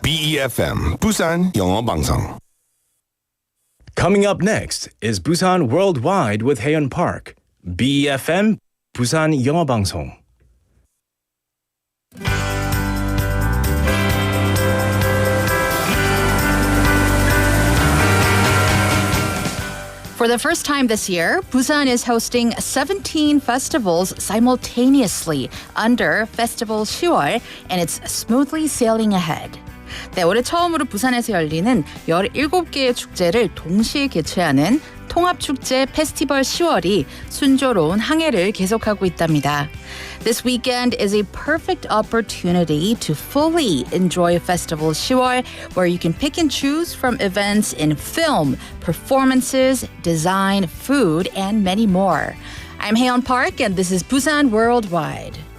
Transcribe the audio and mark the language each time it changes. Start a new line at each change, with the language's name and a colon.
Korean: BEFM 부산 영어방송.
English: Coming up next is Busan Worldwide with Haeyeon Park.
Korean: BEFM 부산 영어방송.
English: For the first time this year, Busan is hosting 17 festivals simultaneously under Festival 10월, and it's smoothly sailing ahead.
Korean: 네, 올해 처음으로 부산에서 열리는 17개의 축제를 동시에 개최하는 통합축제 페스티벌 10월이 순조로운 항해를 계속하고 있답니다.
English: This weekend is a perfect opportunity to fully enjoy Festival 10월, where you can pick and choose from events in film, performances, design, food, and many more. I'm Haeyeon Park, and this is Busan Worldwide.